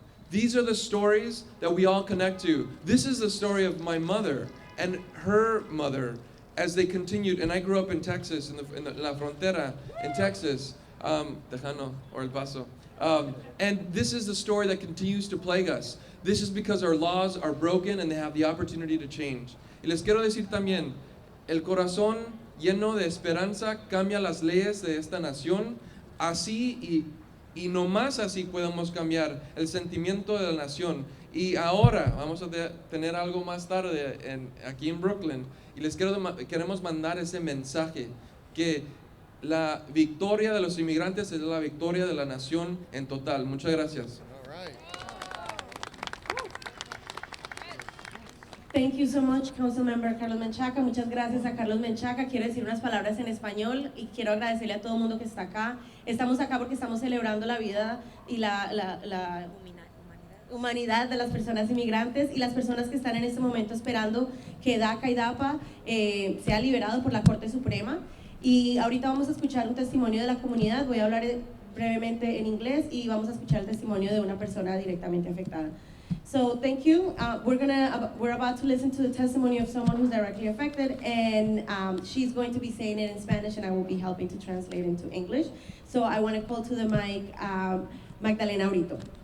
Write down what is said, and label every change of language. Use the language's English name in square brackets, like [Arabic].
[English] These are the stories that we all connect to. This is the story of my mother and her mother as they continued, and I grew up in Texas, in La Frontera, in Texas, Tejano or El Paso. And this is the story that continues to plague us. This is because our laws are broken and they have the opportunity to change. [Spanish] Y les quiero decir también, el corazón lleno de esperanza cambia las leyes de esta nación, así y no más así podemos cambiar el sentimiento de la nación. Y ahora vamos a tener algo más tarde aquí en Brooklyn, y les queremos mandar ese mensaje, que la victoria de los inmigrantes es la victoria de la nación en total. Muchas gracias. [English] Thank you so much, Councilmember Carlos Menchaca. [Spanish] Muchas gracias a [English] Carlos Menchaca. [Spanish] Quiero decir unas palabras en español y quiero agradecerle a todo el mundo que está acá. Estamos acá porque estamos celebrando la vida y la humanidad de las personas inmigrantes y las personas que están en este momento esperando que DACA y DAPA sea liberado por la Corte Suprema. Y ahorita vamos a escuchar un testimonio de la comunidad. Voy a hablar brevemente en inglés y vamos a escuchar el testimonio de una persona directamente afectada. [English] So thank you. We're about to listen to the testimony of someone who's directly affected, and she's going to be saying it in Spanish, and I will be helping to translate into English. So I want to call to the mic Magdalena Brito.